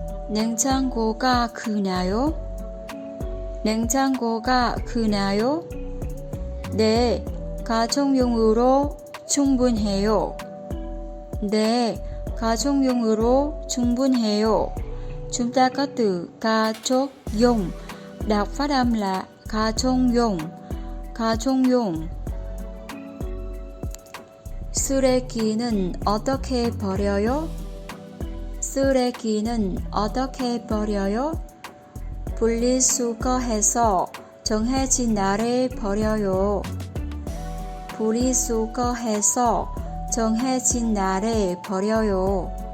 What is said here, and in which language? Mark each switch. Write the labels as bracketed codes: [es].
[ko] 냉장고가 크나요? 냉장고가 크나요? 네, 가정용으로 충분해요. 네, 가정용으로 충분해요. [vi] Chúng ta có từ 가족용, đọc phát âm là 가정용, 가정용. [ko] 쓰레기는 어떻게 버려요? 쓰레기는 어떻게 버려요? 분리수거해서 정해진 날에 버려요. 분리수거해서 정해진 날에 버려요.